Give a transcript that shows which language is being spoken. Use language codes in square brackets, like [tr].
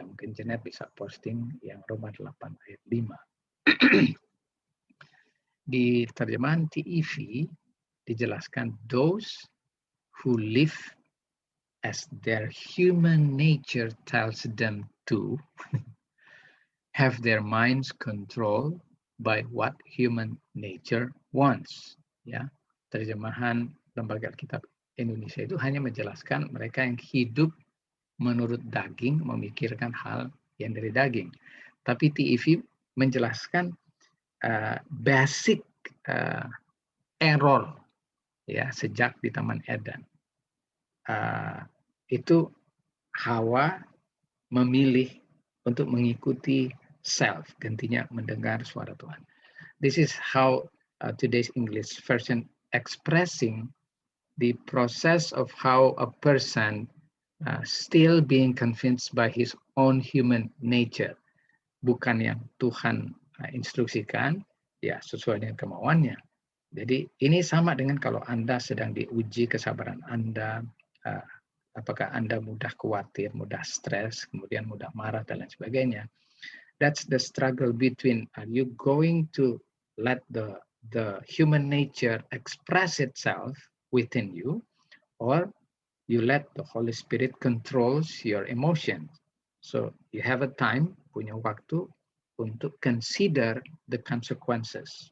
[id] Mungkin Janet bisa posting yang Roma 8 ayat 5. Di terjemahan TEV dijelaskan [en] those who live as their human nature tells them to have their minds controlled by what human nature wants. [id] Ya, terjemahan Lembaga Alkitab Indonesia itu hanya menjelaskan mereka yang hidup menurut daging, memikirkan hal yang dari daging. Tapi TEV menjelaskan [en] basic error [id] ya sejak di Taman Eden. Itu Hawa memilih untuk mengikuti self, gantinya mendengar suara Tuhan. [en] This is how today's English version expressing the process of how a person still being convinced by his own human nature. [id] Bukan yang Tuhan instruksikan, ya sesuai dengan kemauannya. Jadi ini sama dengan kalau Anda sedang diuji kesabaran Anda, apakah Anda mudah khawatir, mudah stres, kemudian mudah marah, dan lain sebagainya. [en] That's the struggle between are you going to let the human nature express itself within you, or you let the Holy Spirit controls your emotions. So you have a time, [id] punya waktu untuk [en] consider the consequences.